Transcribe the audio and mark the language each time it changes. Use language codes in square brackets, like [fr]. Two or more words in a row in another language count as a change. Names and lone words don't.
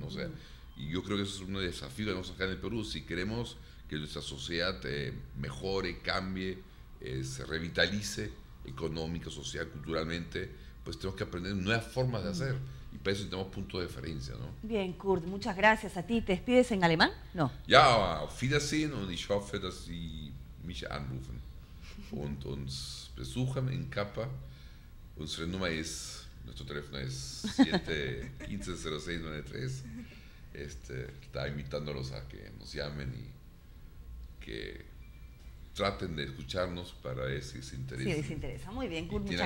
[es] O sea, y yo creo que eso es un desafío que tenemos acá en el Perú. Si queremos que nuestra sociedad mejore, cambie, se revitalice económica, social, culturalmente, pues tenemos que aprender nuevas formas de hacer. Y para eso tenemos puntos de referencia, ¿no? Bien, Kurt, muchas gracias a ti. ¿Te despides en alemán? No. [de] Ja, auf Wiedersehen und ich hoffe, dass Sie mich anrufen. und uns besuchen en Capa. [es] Nuestro número nuestro teléfono es 715-0693. Está invitándolos a que nos llamen y que traten de escucharnos para ver si les interesa. Sí, les interesa. Muy bien, Kurt, muchas